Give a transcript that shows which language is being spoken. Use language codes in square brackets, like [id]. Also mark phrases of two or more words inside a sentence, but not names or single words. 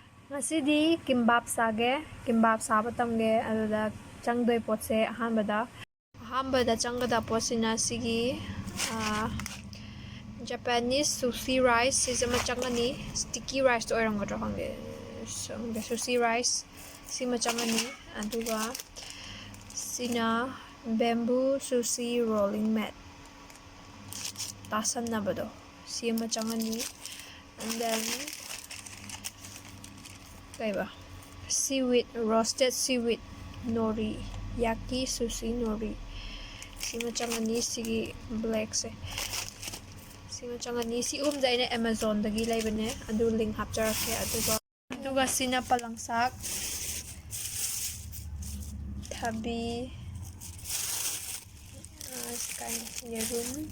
[mni] Ngasidi kimbap sage, kimbap saba tamge aduda changdoi potse ahanbada changada potsina sigi [en] Japanese sushi rice [mni] sisama changani [en] sticky rice [mni] to oirangodro hange [en] sushi rice [mni] sima changani aduga sina [en] bamboo sushi rolling mat [mni] tasan nabado sima changani [en] and then seaweed, roasted seaweed nori [mni] yaki [ja] sushi nori [mni] sima changani sigi black se sima changani si jaine Amazon dagi laibane adu link hapjarake aduga sina palangsak thabi yerum